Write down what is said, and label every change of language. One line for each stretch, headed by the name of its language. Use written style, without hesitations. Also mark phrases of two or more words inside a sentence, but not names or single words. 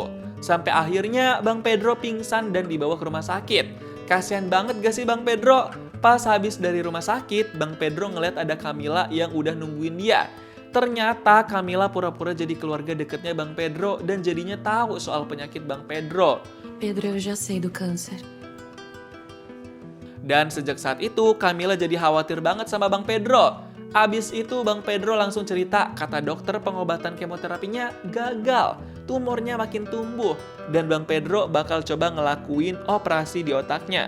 Indonesian: Sampai akhirnya Bang Pedro pingsan dan dibawa ke rumah sakit. Kasian banget gak sih Bang Pedro? Pas habis dari rumah sakit, Bang Pedro ngeliat ada Camila yang udah nungguin dia. Ternyata Camila pura-pura jadi keluarga deketnya Bang Pedro dan jadinya tahu soal penyakit Bang Pedro.
Portuguese: Pedro, eu já sei do câncer.
Indonesian: Dan sejak saat itu, Camila jadi khawatir banget sama Bang Pedro. Abis itu Bang Pedro langsung cerita, kata dokter pengobatan kemoterapinya gagal. Tumornya makin tumbuh. Dan Bang Pedro bakal coba ngelakuin operasi di otaknya.